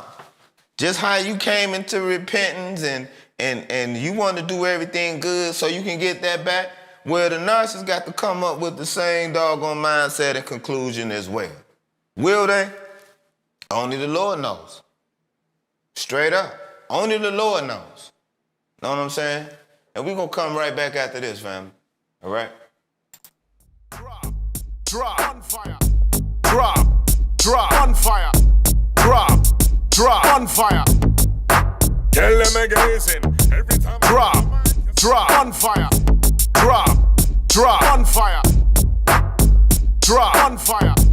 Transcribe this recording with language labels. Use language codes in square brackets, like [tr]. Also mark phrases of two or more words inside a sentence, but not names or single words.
[en] Just how you came into repentance and you want to do everything good so you can get that back, well, the narcissist got to come up with the same doggone mindset and conclusion as well. Will they? Only the Lord knows. Straight up. Only the Lord knows. Know what I'm saying? And we're going to come right back after this, family. All right? Drop, on fire. Drop, on fire. Drop, on fire. Tell them again, every time. Drop, on fire. Drop, on fire. Drop, on fire.